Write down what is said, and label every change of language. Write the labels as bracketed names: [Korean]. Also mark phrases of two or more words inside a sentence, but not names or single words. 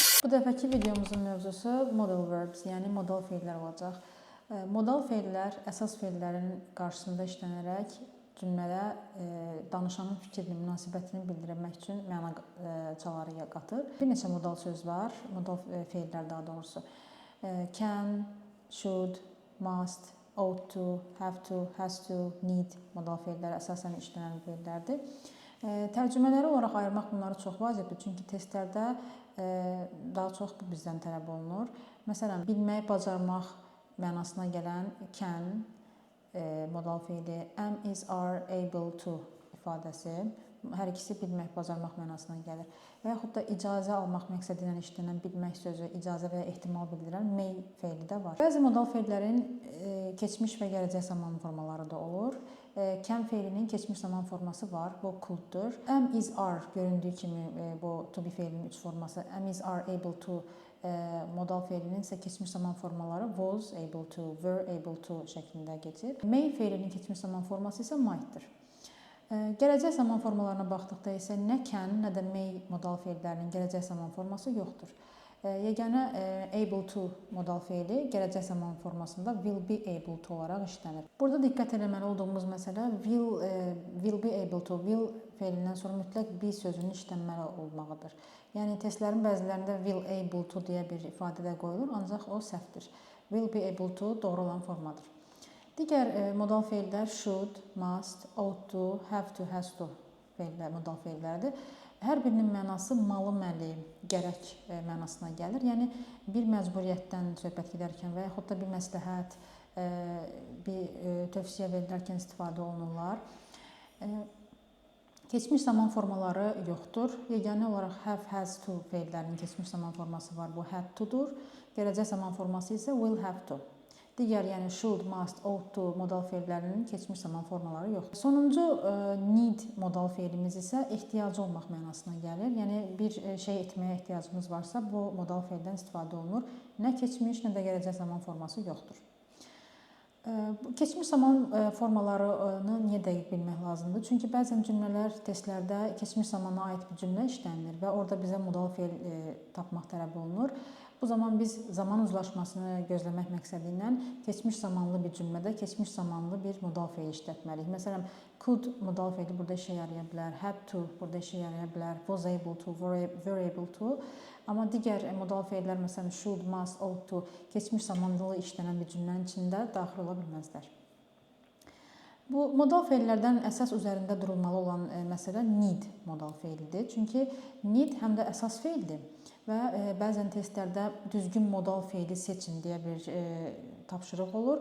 [Azerbaijani] dəfəki videomuzun mövzusu [English] modal verbs, [Azerbaijani] yəni modal feillər olacaq. Modal feillər əsas feillərin qarşısında işlənərək cümlədə danışanın fikrini, münasibətini bildirmək üçün məna çaları qatır. Bir neçə modal söz var, modal feillər daha doğrusu. [English] Can, should, must, ought to, have to, has to, need [Azerbaijani] modal feillər əsasən işlənən feillərdir. Tərcümələri olaraq ayırmaq bunları çox vacibdir, çünki testlərdə daha çox bu bizdən tələb olunur. Məsələn, bilmək, bacarmaq mənasına gələn can modal feili, [English] am, is, are, able to [Azerbaijani] ifadəsi hər ikisi bilmək, bacarmaq mənasına gəlir. Və yaxud da icazə almaq məqsədi ilə işlənən bilmək sözü, icazə və ya ehtimal bildirən may feili də var. Bəzi modal feillərin keçmiş və gələcək zaman formaları da olur. Can feilinin keçmiş zaman forması var, bu could'dur. [English] Am, is, are [Azerbaijani] göründüyü kimi bu to be feilinin 3 forması. [English] Am, is, are, able to [Azerbaijani] modal feilinin isə keçmiş zaman formaları [English] was, able to, were, able to [Azerbaijani] şəklində keçir. May feilinin keçmiş zaman forması isə might'dır. Gələcək zaman formalarına baxdıqda isə nə can, nə də may modal feillərinin gələcək zaman forması yoxdur. Yeganə [English] able to [Azerbaijani] modal feili gələcək zaman formasında [English] will be able to [Azerbaijani] olaraq işlənir. Burada diqqət etməli olduğumuz məsələ [English] will be able to, [Azerbaijani] will feilindən sonra mütləq be sözünün işlənməli olmağıdır. Yəni testlərin bəzilərində [English] will able to [Azerbaijani] deyə bir ifadə də qoyulur, ancaq o səhvdir. [English] Will be able to [Azerbaijani] doğru olan formadır. Digər modal feillər [English] should, must, ought to, have to, has to [Azerbaijani] modal feillərdir. Hər birinin mənası malı-məli, gərək mənasına gəlir. Yəni bir məcburiyyətdən söhbət gedərkən və yaxud da bir məsləhət, bir tövsiyə verilərkən istifadə olunurlar. Keçmiş zaman formaları yoxdur. Yeganə olaraq [English] have, has to [Azerbaijani] feillərinin keçmiş zaman forması var. Bu [English] had to- [Azerbaijani] dur. Gələcək zaman forması isə [English] will have to. [Azerbaijani] Digər, yəni [English] should, must, ought to [Azerbaijani] modal feillərinin keçmiş zaman formaları yoxdur. Sonuncu need modal feilimiz isə ehtiyacı olmaq mənasına gəlir. Yəni bir şey etməyə ehtiyacımız varsa bu modal feildən istifadə olunur. Nə keçmiş, nə də gələcək zaman forması yoxdur. Keçmiş zaman formalarını niyə dəqiq bilmək lazımdır? Çünki bəzən cümlələr testlərdə keçmiş zamana aid bir cümlə işlənilir və orada bizə modal feil tapmaq tələb olunur. Bu zaman biz zaman uzlaşmasını gözləmək məqsədi ilə keçmiş zamanlı bir cümlədə keçmiş zamanlı bir modal feil işlətməliyik. Məsələn, could modal feili burada işə yaraya bilər, [English] had to [Azerbaijani] burada işə yaraya bilər, [English] was able to, were able to. [Azerbaijani] Amma digər modal feillər, məsələn, [English] should, must, ought to [Azerbaijani] keçmiş zamanlı işlənən bir cümlənin içində daxil ola bilməzlər. Bu modal feillərdən əsas üzərində durulmalı olan məsələ need modal feilidir. Çünki need həm də əsas feildir və bəzən testlərdə düzgün modal feili seçin deyə bir tapşırıq olur.